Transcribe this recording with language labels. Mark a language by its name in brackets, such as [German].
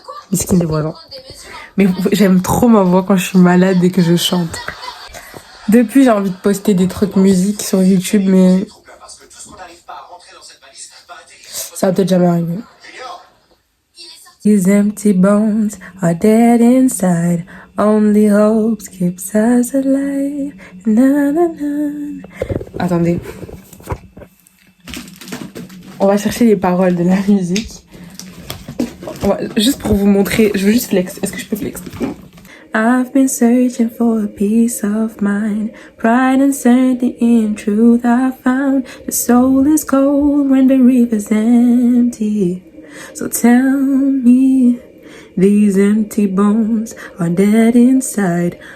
[French] Miskin des voisins. Mais j'aime trop ma voix quand je suis malade et que je chante. Depuis, j'ai envie de poster des trucs musique sur YouTube, mais Parce que tout ce qu'on n'arrive pas à rentrer dans cette valise va atterrir. ça va peut-être jamais arriver. Junior, [English] These empty bones are dead inside. Only hope keeps us alive. [French] Na, na, na. Attendez. On va chercher les paroles de la musique. Juste pour vous montrer, je veux juste flex. Est-ce que je peux flex? [English] I've been searching for a peace of mind, pride and certainty in truth I found. The soul is cold when the river's empty. So tell me, these empty bones are dead inside.